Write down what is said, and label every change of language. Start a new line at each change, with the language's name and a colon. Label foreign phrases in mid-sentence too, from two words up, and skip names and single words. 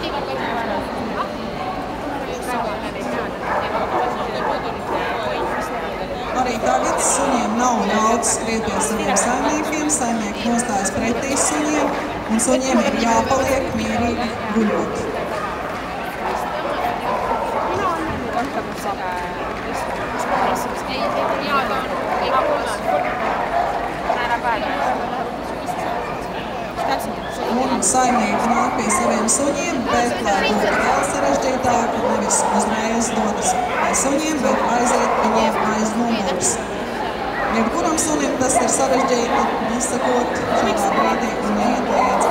Latvian: Arī tagad suņiem nav ļauts skriet pie saviem saimniekiem, saimnieki nostājas pretī suņiem, un suņiem ir jāpaliek mierīgi guļot.
Estonian: Ei, ta on
Latvian: saimnieki nāk pie saviem suņiem, bet, lai būtu vēl sarežģītāk, nevis uzreiz dodas pie suņiem, bet aiziet viņiem aiz muguras. Jebkuram sunim tas ir sarežģīti, izsakot šādā brīdī un neiet līdzi.